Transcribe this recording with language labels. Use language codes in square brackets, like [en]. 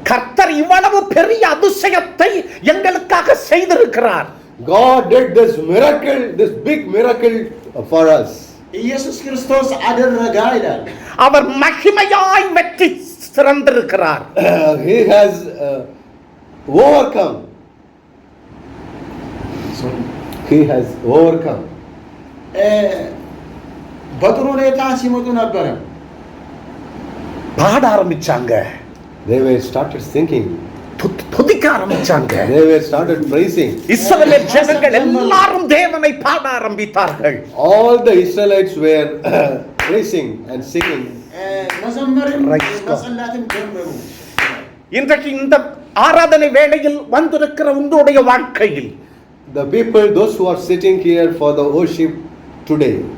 [ta] கர்த்தர் இவ்வளவு பெரிய அதிசயத்தை எங்களுக்காக செய்திருக்கிறார். [en] God did this miracle, this big miracle for us. [am] ኢየሱስ ክርስቶስ አደረጋ ይላል። [ta] அவர் மகிமையாய் வெற்றி சிறந்திருக்கிறார். [en] He has overcome. He has overcome. [am] በጥሩ ሁኔታ ሲመጡ ነበረ። [ta] பாட ஆரம்பிச்சாங்க, [en] They were started singing. [ta] துதிக்க ஆரம்பிச்சாங்க. [en] They were started praising. [ta] இஸ்ரவேல் ஜனங்கள் எல்லாரும் தேவனை பாட ஆரம்பித்தார்கள். [en] All the Israelites were praising and singing. [am] መዘመርም [en] Praise God. [am] መጸለይም ጀመሩ። [ta] இன்றைக்கு இந்த ஆராதனை வேளையில் வந்திருக்கிற உங்களுடைய வாழ்க்கையில் [en] The people, those who are sitting here for the worship today,